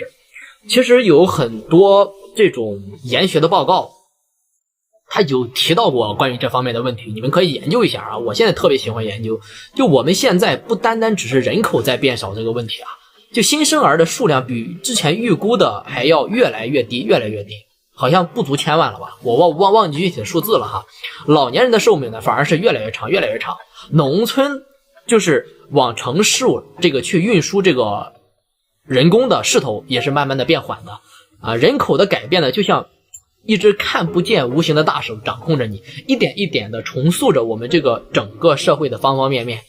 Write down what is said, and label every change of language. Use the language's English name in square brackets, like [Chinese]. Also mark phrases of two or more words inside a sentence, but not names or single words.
[Chinese] 其實有很多這種研學的報告，他有提到過關於這方面的問題，你們可以研究一下啊。我現在特別喜歡研究，就我們現在不單单只是人口在變少這個問題啊，就新生兒的數量比之前預估的還要越來越低，越來越低，好像不足1000萬了吧？我忘记具體的數字了哈。老年人的壽命呢，反而是越来越长，越来越长。農村就是往城市這個去運輸這個人工的勢頭也是慢慢的變緩的啊。人口的改變呢，就像一只看不見無形的大手掌控着你，一點一點的重塑着我們這個整個社會的方方面面。